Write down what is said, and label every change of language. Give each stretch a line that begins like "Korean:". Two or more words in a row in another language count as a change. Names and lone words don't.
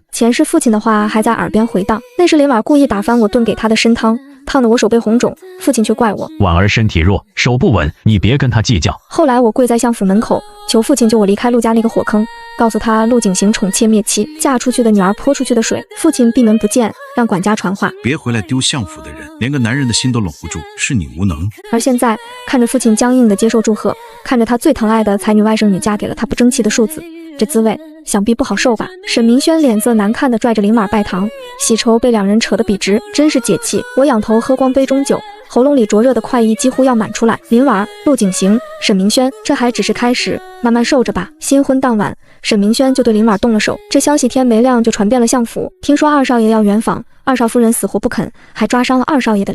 Chinese: 前世父親的話還在耳邊回蕩。那是林婉故意打翻我燉給他的參湯，燙得我手背紅腫，父親卻怪我。婉兒身體弱，手不穩，你別跟他計較。後來我跪在相府門口，求父親救我離開陸家那個火坑，告訴他陸景行寵妾滅妻，嫁出去的女兒潑出去的水。父親閉門不見，讓管家傳話，別回來丟相府的人，連個男人的心都攏不住，是你無能。而現在看着父親僵硬的接受祝賀，看着他最疼愛的才女外甥女嫁給了他不爭气的庶子，這滋味想必不好受吧。沈明軒臉色難看地拽着林婉拜堂，喜愁被兩人扯得筆直，真是解氣。我仰頭喝光杯中酒，喉嚨裡灼熱的快意幾乎要滿出來。林婉、陸景行、沈明軒，這還只是開始，慢慢受着吧。新婚當晚，沈明軒就對林婉動了手，這消息天沒亮就傳遍了相府。聽說二少爺要圓房，二少夫人死活不肯，還抓傷了二少爺的臉。